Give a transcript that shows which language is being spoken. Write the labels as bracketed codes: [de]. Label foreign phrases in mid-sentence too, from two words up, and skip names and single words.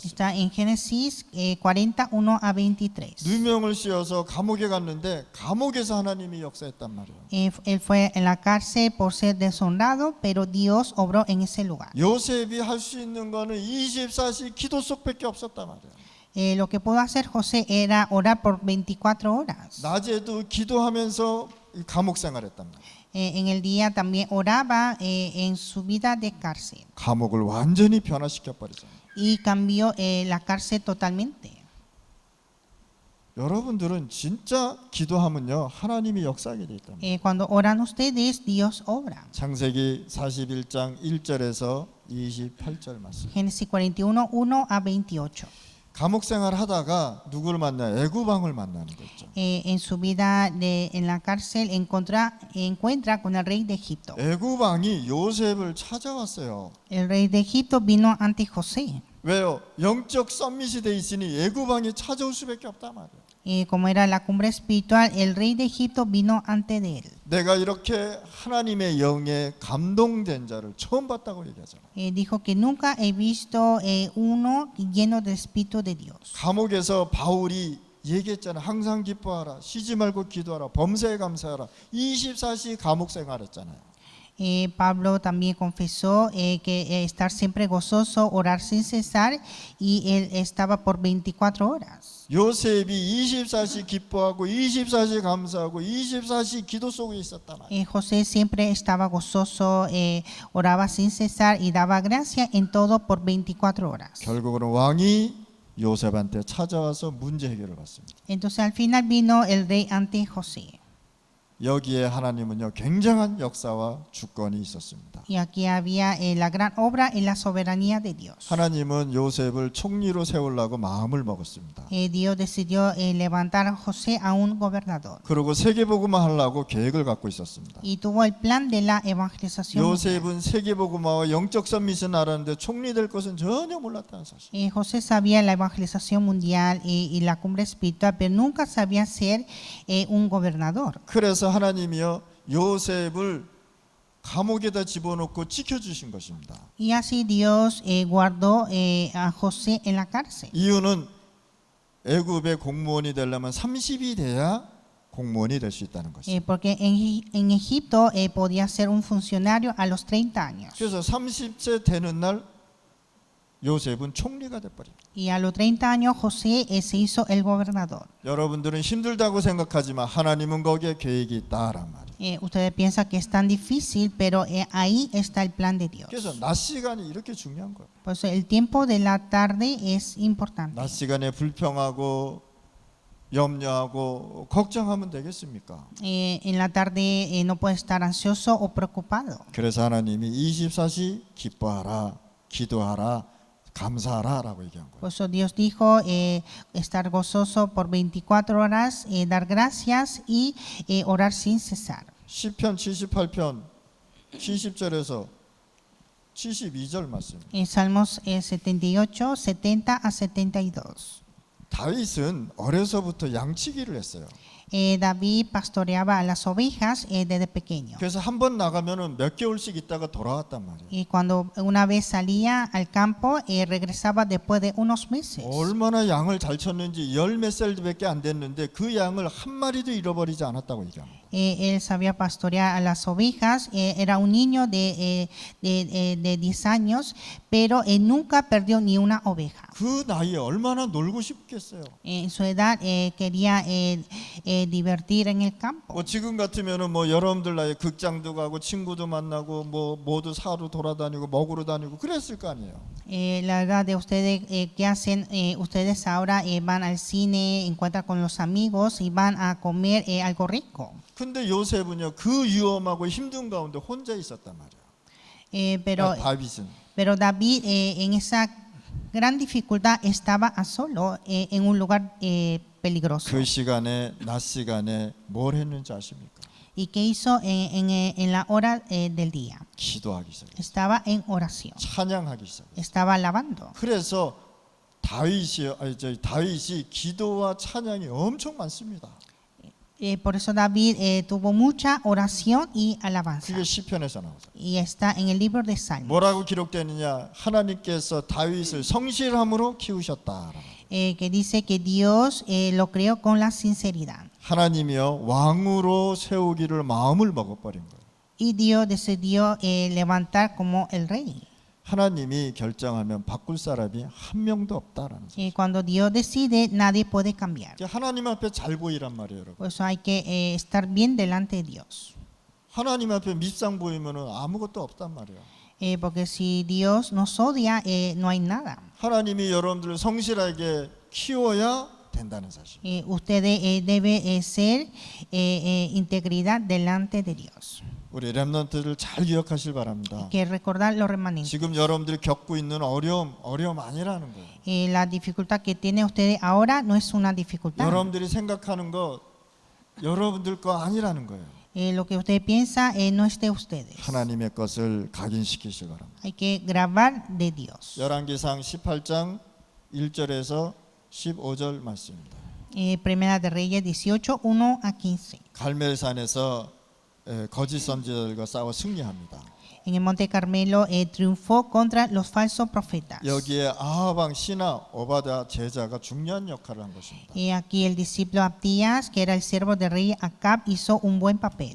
[es] Está en Génesis 41 a 23. [ko] 누명을 씌워서 감옥에 갔는데 감옥에서 하나님이 역사했단 말이에요. [es] Él fue en la cárcel por ser deshonrado, pero Dios obró en ese lugar. [ko] 요셉이 할 수 있는 거는 24시 기도 속밖에 없었단 말이에요. [es] Lo que pudo hacer José era orar por 24 horas. [ko] 낮에도 기도하면서 감옥 생활했단 말이에요. [es] En el día también oraba en su vida de cárcel [ko] 감옥을 완전히 변화시켜 버리잖아요. [es] y cambió la cárcel totalmente. [ko] 여러분들은 진짜 기도하면요 하나님이 역사하게 돼 있단 말이에요. [es] Cuando oran ustedes, Dios obra. [ko] 창세기 41장 1절에서 28절 말씀. [es] Génesis 41, 1 a 28. [ko] 감옥 생활 하다가 누구를 만나? 애굽왕을 만나는 거죠. [es] En su vida en la cárcel encuentra con el rey de Egipto. [ko] 애굽왕이 요셉을 찾아왔어요. [es] El rey de Egipto vino ante José. [ko] 왜요? 영적 썸밋이 돼 있으니 애굽왕이 찾아올 수밖에 없단 말이에요. [es] Como era la cumbre espiritual, el rey de Egipto vino ante de él. [ko] 내가 이렇게 하나님의 영에 감동된 자를 처음 봤다고 얘기하잖아요. [es] Dijo que nunca he visto uno lleno del Espíritu de Dios. [ko] 감옥에서 바울이 얘기했잖아요. 항상 기뻐하라. 쉬지 말고 기도하라. 범사에 감사하라. 24시 감옥 생활했잖아요. [es] Pablo también confesó que estar siempre gozoso, orar sin cesar, y él estaba por 24 horas. [ko] 요셉이 24시 기뻐하고 24시 감사하고 24시 기도 속에 있었단 말이에요. [es] José siempre estaba gozoso, oraba sin cesar y daba gracia en todo por 24 horas. [ko] 결국은 왕이 요셉한테 찾아와서 문제 해결을 받습니다. [es] Entonces al final vino el rey ante José. [ko] 여기에 하나님은요 굉장한 역사와 주권이 있었습니다. [es] Y aquí había la gran obra en la soberanía de Dios. [ko] 하나님은 요셉을 총리로 세우려고 마음을 먹었습니다. [es] Dios decidió levantar a José a un gobernador. [ko] 그리고 세계복음화 하려고 계획을 갖고 있었습니다. [es] Y tuvo el plan de la evangelización. [ko] 요셉은 세계복음화와 영적 선밋은 알았는데 총리 될 것은 전혀 몰랐다는 사실. [es] José sabía la evangelización mundial y la cumbre espiritual, pero nunca sabía ser un gobernador. [ko] 그래서 하나님이요 요셉을 감옥에다 집어넣고 지켜주신 것입니다. [es] Y así Dios guardó a José en la cárcel. [ko] 이유는 애굽의 공무원이 되려면 30이 돼야 공무원이 될 수 있다는 것입니다. [es] Porque en Egipto podía ser un funcionario a los 30 años. [ko] 그래서 30세 되는 날 요셉은 총리가 돼버립니다. [es] Y a los 30 años José se hizo el gobernador. [ko] 여러분들은 힘들다고 생각하지만 하나님은 거기에 계획이 있다란 말이에요. [es] Ustedes piensan que es tan difícil, pero ahí está el plan de Dios. [ko] 그래서 낮 시간이 이렇게 중요한 거예요. [es] Por eso el tiempo de la tarde es importante. [ko] 낮 시간에 불평하고 염려하고 걱정하면 되겠습니까? [es] En la tarde no puede estar ansioso o preocupado. [ko] 그래서 하나님이 24시 기뻐하라, 기도하라, 감사하라라고 얘기한 거예요. [es] Por eso Dios dijo estar gozoso por 24 horas, dar gracias y orar sin cesar. [ko] 시편 78편 70절에서 72절 말씀. [es] En Salmos 78, 70 a 72. [ko] 다윗은 어려서부터 양치기를 했어요. [es] David pastoreaba a las ovejas desde pequeño. [ko] 그래서 한 번 나가면은 몇 개월씩 있다가 돌아왔단 말이에요. [es] Y cuando una vez salía al campo, regresaba después de unos meses. [ko] 얼마나 양을 잘 쳤는지 열 몇 살밖에 안 됐는데 그 양을 한 마리도 잃어버리지 않았다고 얘기합니다. [es] Él sabía pastorear a las ovejas, era un niño de 10 años, pero nunca perdió ni una oveja. [ko] 그 나이에 얼마나 놀고 싶겠어요. [es] En su edad quería divertir en el campo. [ko] 뭐 지금 같으면은 뭐 여러분들 나이에 극장도 가고 친구도 만나고 뭐 모두 사러 돌아다니고 먹으러 다니고 그랬을 거 아니에요. [es] La verdad de ustedes, ¿qué hacen? Ustedes ahora van al cine, encuentran con los amigos y van a comer algo rico. [ko] 근데 요셉은요 그 위험하고 힘든 가운데 혼자 있었단 말이에요. [es] Pero David en esa gran dificultad estaba a solo en un lugar peligroso. [ko] 그 시간에 낮 시간에 뭘 했는지 아십니까? [es] ¿Y qué hizo en la hora del día? [ko] 기도하기 시작했어요. [es] Estaba en oración, [ko] 찬양하기 시작했어요. [es] estaba alabando. [ko] 그래서 다윗이 기도와 찬양이 엄청 많습니다. [es] Por eso David tuvo mucha oración y alabanza. [ko] 그게 시편에서 나오죠. [es] Y está en el libro de Salmos. [ko] 뭐라고 기록되느냐? 하나님께서 다윗을 성실함으로 키우셨다. [es] Que dice que Dios lo creó con la sinceridad. [ko] 하나님이여 왕으로 세우기를 마음을 먹어버린 거예요. [es] Y Dios decidió levantar como el rey. [ko] 하나님이 결정하면 바꿀 사람이 한 명도 없다라는 거죠. [es] Cuando Dios decide, nadie puede cambiar. [ko] 하나님 앞에 잘 보이란 말이에요, 여러분. [es] Por eso hay que estar bien delante de Dios. [ko] 하나님 앞에 밉상 보이면은 아무것도 없단 말이에요. [es] Porque si Dios nos odia, no hay nada. [ko] 하나님이 여러분들을 성실하게 키워야 된다는 사실. [es] Ustedes deben ser integridad delante de Dios. [ko] 우리 렘넌트를 잘 기억하실 바랍니다. [es] Hay que recordar los remanentes. [ko] 지금 여러분들이 겪고 있는 어려움 아니라는 거예요. [es] La dificultad que tienen ustedes ahora no es una dificultad. [ko] 여러분들이 생각하는 거 여러분들 거 아니라는 거예요. [es] Lo que ustedes piensan no es de ustedes. [ko] 하나님의 것을 각인시키시기 바랍니다. [es] Hay que grabar de Dios. [ko] 열왕기상 18장 1절에서 15절 말씀입니다. [es] Primera de Reyes 18, 1 a 15. [ko] 갈멜산에서 거짓 선지자들과 싸워 승리합니다. [es] En el Monte Carmelo triunfó contra los falsos profetas. [ko] 여기에 아합 왕 시나 오바다 제자가 중요한 역할을 한 것입니다. [es] Y aquí el discípulo Abdías, que era el siervo del rey Acab, hizo un buen papel.